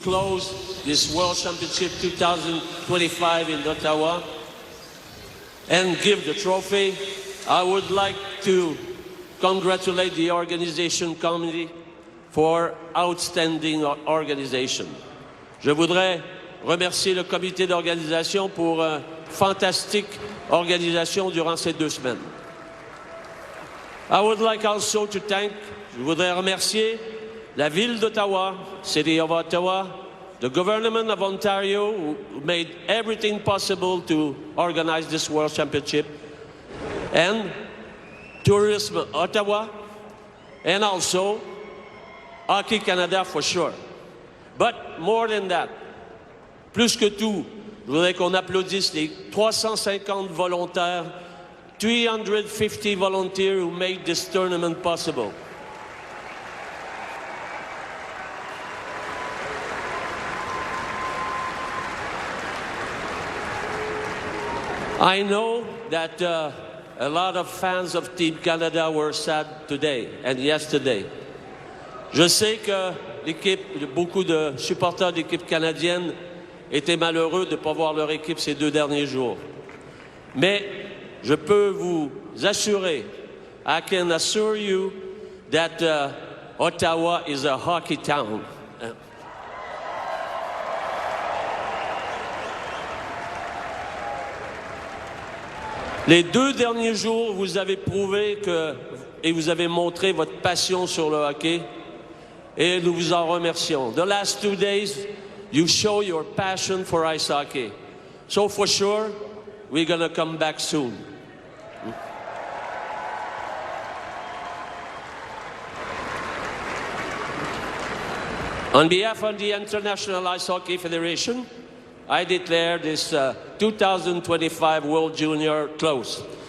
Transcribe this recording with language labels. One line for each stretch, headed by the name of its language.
English: Close this World Championship 2025 in Ottawa and give the trophy. I would like to congratulate the organization committee for outstanding organization.
French: Je voudrais remercier le comité d'organisation pour fantastique organisation durant ces 2 semaines.
English: I would like also to thank,
French: je voudrais remercier la ville d'Ottawa,
English: City of Ottawa, the government of Ontario who made everything possible to organize this World Championship, and Tourism Ottawa, and also Hockey Canada for sure. But more than that,
French: plus que tout, je voudrais qu'on applaudisse les 350 volontaires,
English: 350 volunteers who made this tournament possible. I know that a lot of fans of Team Canada were sad today and yesterday.
French: Je sais que beaucoup de supporters de l'équipe canadienne étaient malheureux de ne pas voir leur équipe ces 2 derniers jours. Mais je peux vous assurer,
English: I can assure you that Ottawa is a hockey town.
French: Les 2 derniers jours, vous avez prouvé et vous avez montré votre passion sur le hockey, et nous vous en remercions.
English: The last 2 days, you show your passion for ice hockey. So for sure, we're going to come back soon. On behalf of the International Ice Hockey Federation, I declare this 2025 World Junior closed.